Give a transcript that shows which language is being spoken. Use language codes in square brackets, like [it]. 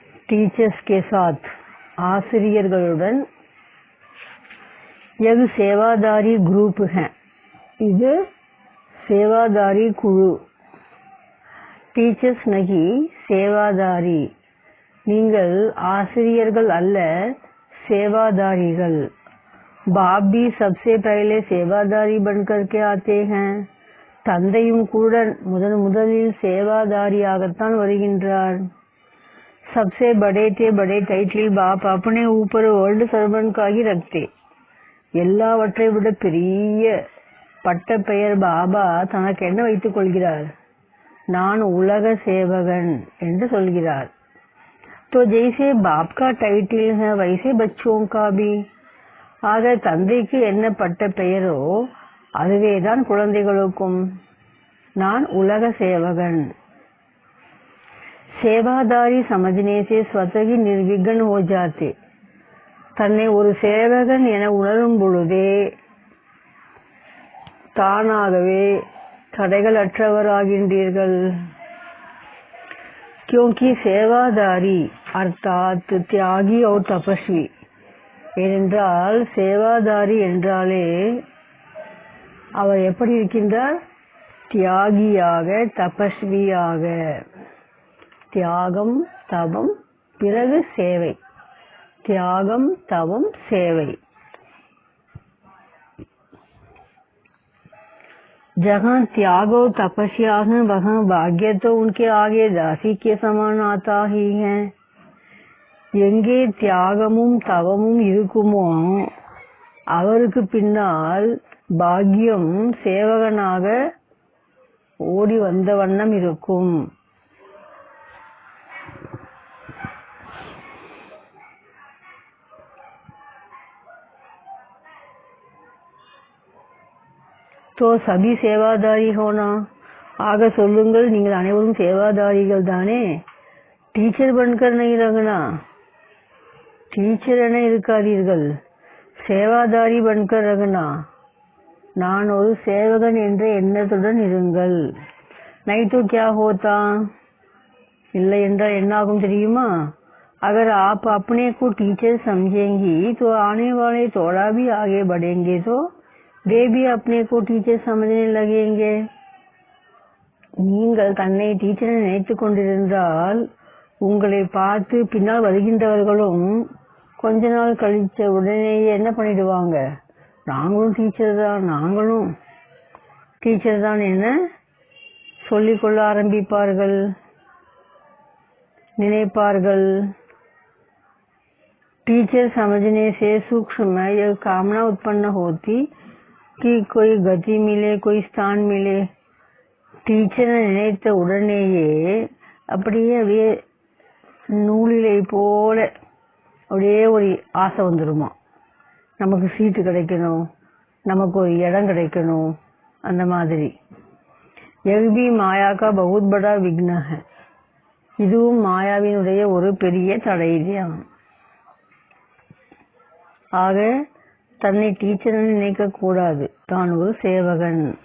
[hi] Teachers के साथ, [ta] ஆசிரியர்களுடன் [hi] यह सेवादारी ग्रुप है, [ta] இது सेवादारी குழு. [hi] டீச்சர்ஸ் நகி சேவாதாரி, [ta] நீங்கள் ஆசிரியர்கள் அல்ல, सेवादारीகள். [hi] बाप भी सबसे पहले सेवादारी बनकर के आते हैं. [ta] தந்தையும் கூட முதலில் சேவாதாரியாகத்தான் வருகின்றார். [hi] सबसे बड़े से बड़े टाइटल बाप अपने ऊपर वर्ल्ड सर्वेंट का ही रखते. [ta] எல்லாவற்றை விட பெரிய பட்ட பெயர் பாபா தனக்கு என்ன வைத்துக் கொள்கிறார்? நான் உலக சேவகன் என்று சொல்கிறார். [hi] तो जैसे बाप का टाइटल है वैसे बच्चों का भी. [ta] ஆக தந்தைக்கு என்ன பட்ட பெயரோ அதுவேதான் குழந்தைகளுக்கும். நான் உலக சேவகன். [hi] सेवादारी समझने से स्वतः ही निर्विघ्न हो जाते. [ta] தன்னை ஒரு சேவகன் என உணரும் பொழுதே தானாகவே தடைகள் அற்றவராகின்றீர்கள். [hi] क्योंकि सेवादारी अर्थात त्यागी और तपस्वी, [ta] ஏனென்றால் சேவாதாரி என்றாலே அவர் எப்படி இருக்கின்றார்? தியாகியாக, தபஸ்வியாக. தியாகம், தவம், பிறகு சேவை. தியாகம், தவம், சேவை. [hi] जहाँ त्याग और तपस्या है वहाँ भाग्य तो उनके आगे दासी के समान आता ही है. [ta] எங்கே தியாகமும் தவமும் இருக்குமோ அவருக்கு பின்னால் பாக்கியம் சேவகனாக ஓடி வந்த வண்ணம் இருக்கும். [hi] तो सभी सेवादारी होना, [ta] ஆக சொல்லுங்கள், நீங்கள் அனைவரும் சேவாதாரிகள் தானே. [hi] டீச்சர் பன்கர் नहीं रखना, [ta] டீச்சர் என இருக்காதீர்கள், [hi] சேவாதாரி பன்கர் ரகனா, [ta] நான் ஒரு சேவகன் என்ற எண்ணத்துடன் இருங்கள். [hi] नहीं तो क्या होता, [ta] இல்லை என்றால் என்னாகும் தெரியுமா? [hi] अगर आप अपने को टीचर समझेंगी तो आने वाले थोड़ा भी आगे बढ़ेंगे तो वे भी अपने को टीचर समझने लगेंगे. [ta] நீங்கள் தன்னை டீச்சரை நினைத்து கொண்டிருந்தால் உங்களை பார்த்து பின்னால் வருகின்றவர்களும் கொஞ்ச நாள் கழிச்ச உடனேயே என்ன பண்ணிடுவாங்க, நாங்களும் டீச்சர் தான் என சொல்லிக்கொள்ள ஆரம்பிப்பார்கள், நினைப்பார்கள். [hi] टीचर समझने से सूक्ष्म यह कामना उत्पन्न होती कि कोई गति मिले, कोई स्थान मिले. [ta] டீச்சரை நினைத்த உடனேயே அப்படியே நூலிலை போல அப்படியே ஒரு ஆசை வந்துடுமா, நமக்கு சீட்டு கிடைக்கணும், நமக்கு ஒரு இடம் கிடைக்கணும், அந்த மாதிரி. [hi] यह भी माया का बहुत बड़ा विघ्न है, [ta] இதுவும் மாயாவினுடைய ஒரு பெரிய தடைதான். ஆக தன்னை டீச்சர் நினைக்க கூடாது, தான் ஒரு சேவகன்.